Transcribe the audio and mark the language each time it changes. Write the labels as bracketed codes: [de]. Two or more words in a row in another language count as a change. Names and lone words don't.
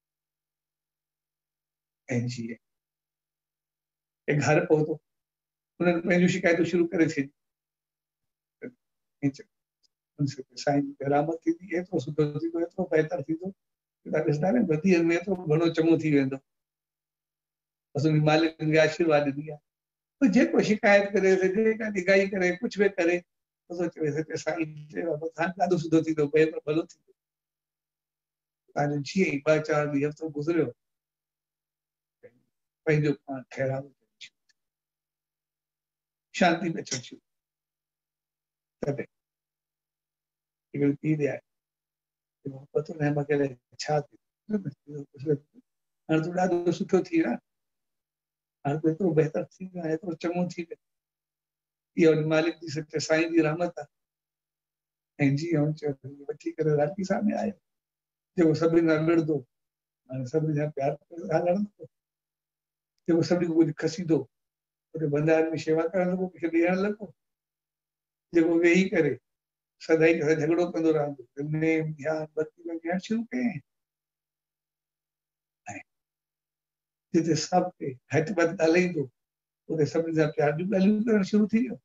[sd] ऐं जीअं घर पहुतो, उन्हनि पंहिंजूं शिकायतूं शुरू करे छॾियूं, साईं जी रहमत थींदी, एतिरो सुठो थींदो, एतिरो बहितर थींदो, ॾिसंदा न वधी में एतिरो घणो चङो थी वेंदो, बसि उन मालिक खे आशीर्वाद ॾिनी आहे। तो जेको शिकायत करे, जेका निगाही करे, कुछ भी करे, तो सोचे साईं ॾाढो सुठो थींदो, भलो थींदो। तव्हांजो जीअं ई 2-4 ॾींहं हफ़्तो गुज़रियो, पंहिंजो पाण ठहिराउ शांति में अचणु शुरू, तॾहिं हिकिड़ी पीउ आहे, पतो न मूंखे छा थियो, हाणे तूं ॾाढो सुठो थी वियो, हाणे तूं एतिरो बहितर थी वियो, एतिरो चङो थी वियो, इहा मालिक जी सच्चे साईं जी रहमत आहे। ऐं जीअं वठी करे राखी सामने आयो, जेको सभिनी सां विढ़ंदो, हाणे सभिनी सां प्यार लड़ंदो, जेको सभिनी खां कुझु खसींदो, उते भंडार में शेवा करण लॻो, कंहिंखे ॾियण लॻो, जेको वेही करे सदाई सां झगड़ो कंदो रहंदो, नेम ध्यान बत्ती ॾियण शुरू कयईं, जिते सभु खे हथ बद ॻाल्हाईंदो, उते सभिनी सां प्यार जूं ॻाल्हियूं करणु शुरू थी वियो।